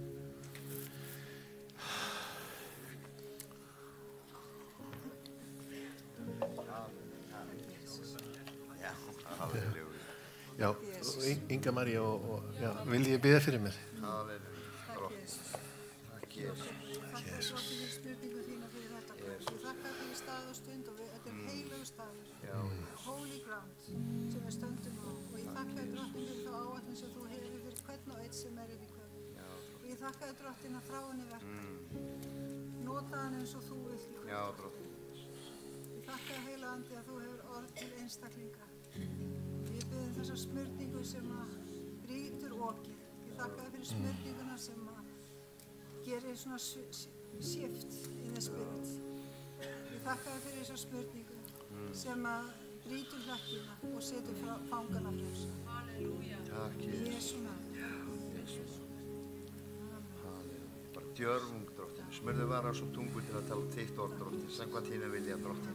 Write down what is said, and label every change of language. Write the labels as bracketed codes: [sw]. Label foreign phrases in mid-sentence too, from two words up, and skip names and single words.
[is] Já, Inga María og vil ég biðja fyrir mér? Takk Jesús. Þakka fyrir stað og stund og þetta heilagur staður, [en] holy ground [is] sem við stöndum á og ég þakka þér Drottinn fyrir þá áætlun sem þú hefur fyrir hvern og einn sem í kvöld og ég þakka þér Drottinn að frá henni verka nota hann eins og þú vilt í kvöld. Ég þakka þér heila andi að þú hefur orð til einstaklinga. Ég biður þessa smurningu sem að brýtur okið. Ég þakka þér fyrir smurninguna sem að gerir svona [en] shift in the spirit. [is] Ég þakka þér fyrir þessa smurningu sem að brýtur hlekkina og setur fangana frjálsa. Halleluja. Takk, Í Jesú nafni. Bara djörfung, Drottinn. Smurðu varar svo tungu til að tala þitt orð, Drottinn. Samkvæmt þínu vilja, Drottinn.